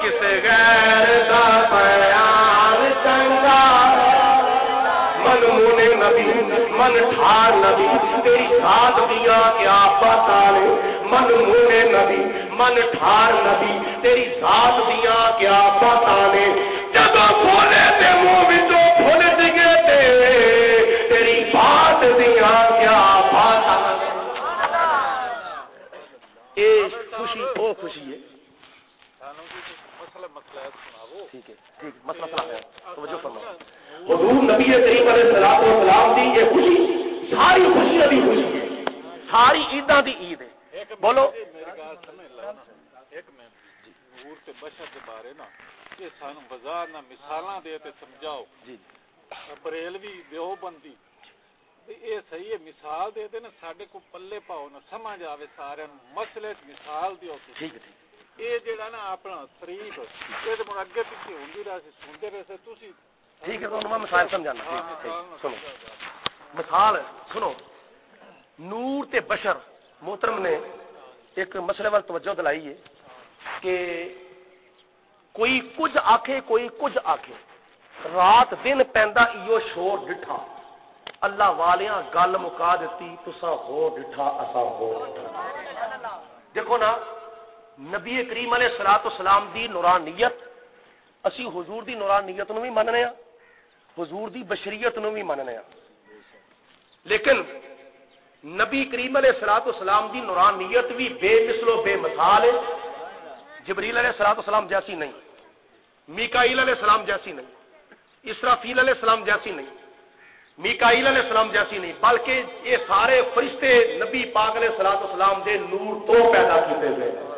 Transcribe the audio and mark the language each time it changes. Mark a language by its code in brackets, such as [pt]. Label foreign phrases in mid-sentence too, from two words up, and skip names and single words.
[pa] کسے غیر دا بیان چنگا من مونے نبی من ٹھار نبی تیری ذات دیا کیا پتا نے من مونے نبی من ٹھار نبی تیری ذات دیا کیا پتا نے جب کھولے تے منہ وچوں پھل ڈگے تے تیری بات دیا کیا پتا اے خوشی او خوشی ہے ٹھیک ہے ٹھیک مسئلہ سنا ہے توجہ فرماؤ حضور نبی کریم [ar] علیہ الصلوۃ والسلام [pa] دی یہ خوشی ساری خوشی دی خوشی ہے ساری عیداں دی عید ہے بولو ایک منٹ حضور تے بشر دے بارے نا کہ سانو بازار نہ مثالاں دے تے سمجھاؤ جی بریلوی دیوبندی یہ صحیح ہے مثال دے دے نا ساڈے کو پلے پاؤ نہ سمجھ آوے سارے مسئلے مثال دیو ٹھیک ہے یہ جڑا نا اپنا تاریخ یہ تے من اگے پیچھے ہوندی رہے سنتے رہے تسی ٹھیک ہے تو میں مثال سمجھانا سنو مثال سنو نور تے بشر محترم نے ایک مسئلے وال توجہ دلائی ہے کہ کوئی کچھ آکھے کوئی کچھ آکھے رات دن پیندا ایو شور ڈٹھا اللہ والیاں گل مکا دیتی تساں ہو ڈٹھا اساں ہو ڈٹھا دیکھو نا نبی کریم [ar] علیہ الصلوۃ والسلام [pa] دی نورانیت اسی حضور دی نورانیت نو بھی مننے ہاں حضور دی بشریت نو بھی مننے ہاں لیکن نبی کریم [ar] علیہ الصلوۃ والسلام [pa] دی نورانیت بھی بے مثل و بے مثال ہے جبریل [ar] علیہ الصلوۃ والسلام [pa] جیسی نہیں میکائیل [ar] علیہ السلام [pa] جیسی نہیں اسرافیل [ar] علیہ السلام [pa] جیسی نہیں میکائیل [ar] علیہ السلام [pa] جیسی نہیں بلکہ یہ سارے فرشتے نبی پاک [ar] علیہ الصلوۃ والسلام [pa] دے نور تو پیدا کیتے گئے